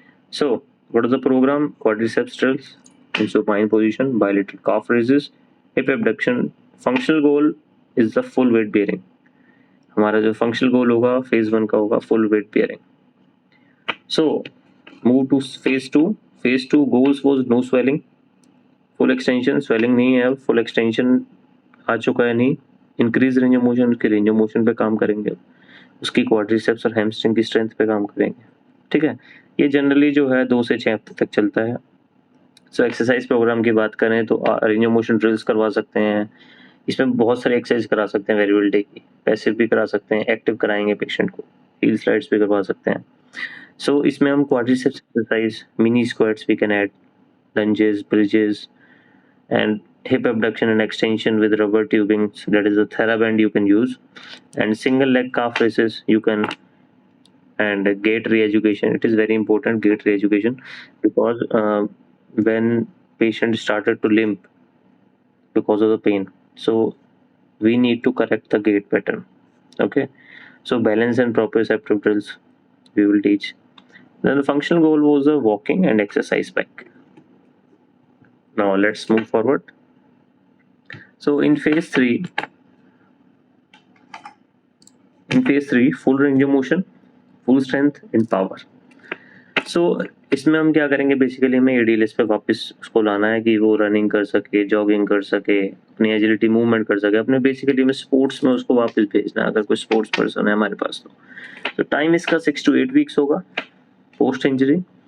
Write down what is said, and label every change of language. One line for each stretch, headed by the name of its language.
English: So what is the program? Quadriceps drills in supine position, bilateral calf raises, hip abduction. Functional goal is the full weight bearing.
Hindi: हमारा जो functional goal होगा phase 1 का होगा full weight bearing.
English: So move to phase 2. Phase 2 goals was no swelling, full extension.
Hindi: Swelling नहीं है, full extension आ चुका है नहीं. इंक्रीज रेंज ऑफ मोशन, उसके रेंज ऑफ मोशन पे काम करेंगे, उसकी क्वाड्रिसेप्स और हैमस्ट्रिंग की स्ट्रेंथ पे काम करेंगे. ठीक है, ये जनरली जो है 2 से 6 हफ्ते तक चलता है. सो एक्सरसाइज प्रोग्राम की बात करें तो रेंज ऑफ मोशन ड्रिल्स करवा सकते हैं. इसमें बहुत सारे एक्सरसाइज करा सकते हैं वेरिएबिलिटी की, पैसिव भी करा सकते हैं, एक्टिव कराएंगे पेशेंट को, हील स्लाइड्स भी करवा सकते हैं.
English: so
Hindi: इसमें हम
English: Quadriceps exercise, mini squats we can add, lunges, bridges, and hip abduction and extension with rubber tubing, so that is a TheraBand you can use, and single leg calf raises you can, and gait re-education. It is very important, gait re-education, because when patient started to limp because of the pain, so we need to correct the gait pattern. Okay, so balance and proprioceptive drills we will teach. Then the functional goal was the walking and exercise bike. Now let's move forward. So in phase 3, full range of motion, full strength and power.
Hindi: So इसमें हम क्या करेंगे, basically हमें एडीएलएस पे वापस उसको लाना है कि वो रनिंग कर सके, जॉगिंग कर सके, अपनी एजिलिटी मूवमेंट कर सके, अपने बेसिकली में स्पोर्ट्स में उसको वापस भेजना है अगर कोई स्पोर्ट्स पर्सन है हमारे पास. तो टाइम इसका 6 to 8 वीक्स होगा पोस्ट इंजरी.